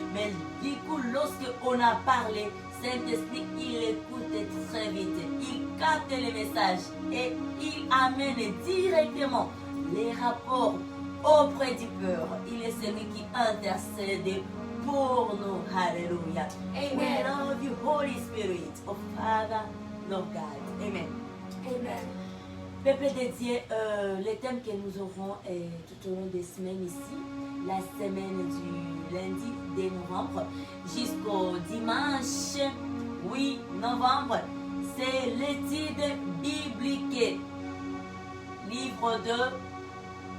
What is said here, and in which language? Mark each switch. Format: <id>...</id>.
<fr>Mais du coup, lorsque on a parlé, Saint-Esprit, il écoute très vite. Il capte les messages et il amène directement les rapports auprès du peuple. Il est celui qui intercède pour nous. Alléluia. Amen.</fr> <en>We love you, Holy Spirit of Father, Lord God.</en> <fr>Amen. Amen. Peuple de Dieu, les thèmes que nous aurons tout au long des semaines ici, la semaine du lundi 2 novembre jusqu'au dimanche 8 novembre, c'est l'étude biblique. Livre de</fr>